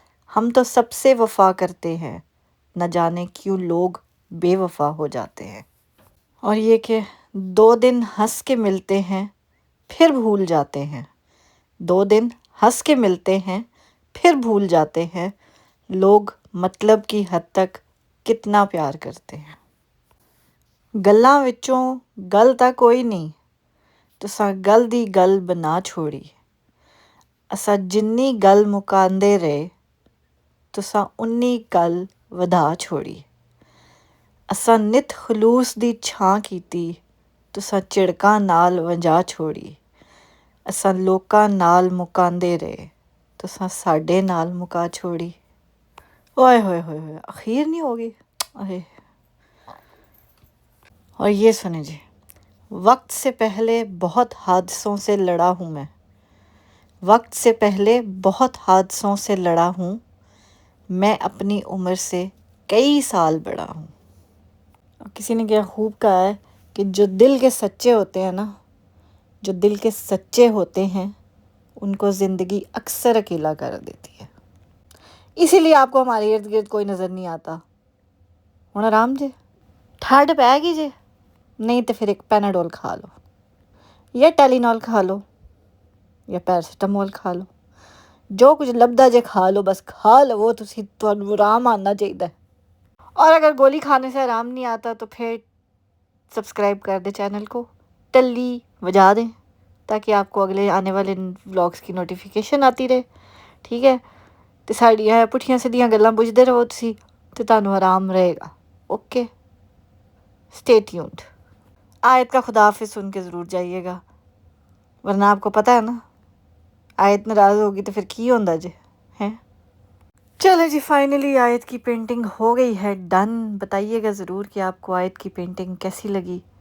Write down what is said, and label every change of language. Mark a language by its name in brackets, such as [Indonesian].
[Urdu] ہم تو سب سے وفا کرتے ہیں، نہ جانے کیوں لوگ بے وفا ہو جاتے ہیں. اور یہ کہ 2 دن ہنس کے ملتے ہیں پھر بھول جاتے ہیں. 2 دن ہنس کے ملتے ہیں پھر بھول جاتے ہیں. لوگ مطلب کی حد تک کتنا پیار کرتے ہیں. [Punjabi] گلاں وچوں گل تا کوئی نہیں، تساں گل دی گل بنا چھوڑی. اساں جنی گل مکاندے رہے، تساں انی گل ودا چھوڑی. اساں نت خلوص دی چھاں کیتی، تساں چڑکاں نال ونجا چھوڑی. اساں لوکاں نال مکاندے رہے، تساں ساڈے نال مکا چھوڑی. [Urdu] اوئے ہوئے ہوئے ہوئے، اخیر نہیں ہوگی. اور یہ سنیں جی. وقت سے پہلے بہت حادثوں سے لڑا ہوں میں، وقت سے پہلے بہت حادثوں سے لڑا ہوں. میں اپنی عمر سے کئی سال بڑا ہوں. کسی نے کیا خوب کہا ہے کہ جو دل کے سچے ہوتے ہیں نا، جو دل کے سچے ہوتے ہیں ان کو زندگی اکثر اکیلا کر دیتی ہے. اسی لیے آپ کو ہمارے ارد گرد کوئی نظر نہیں آتا. [Punjabi] ہوں آرام جے ٹھنڈ پੈ گئی جے, [Urdu] نہیں تو پھر ایک پیناڈول کھا لو یا ٹیلینول کھا لو یا پیراسیٹامول کھا لو, [Punjabi] جو کچھ لبدا جے کھا لو, [Urdu] بس کھا لو وہ تھانوں آرام آنا چاہیے. اور اگر گولی کھانے سے آرام نہیں آتا تو پھر سبسکرائب کر دیں چینل کو, ٹلی بجا دیں تاکہ آپ کو اگلے آنے والے ولاگس کی نوٹیفیکیشن آتی رہے. ٹھیک ہے, [Punjabi] تو ساڑیاں پٹھیاں سیدھیاں گلاں پوچھتے رہو تسی تو تانوں [Urdu] آرام رہے گا. [English] Okay, stay tuned. [Urdu] آیت کا خدا حافظ سن کے ضرور جائیے گا, ورنہ آپ کو پتہ ہے نا آیت ناراض ہوگی تو پھر [Punjabi] کی ہوندا جے [Urdu] ہیں. چلے جی, فائنلی آیت کی پینٹنگ ہو گئی ہے ڈن. بتائیے گا ضرور کہ آپ کو آیت کی پینٹنگ کیسی لگی.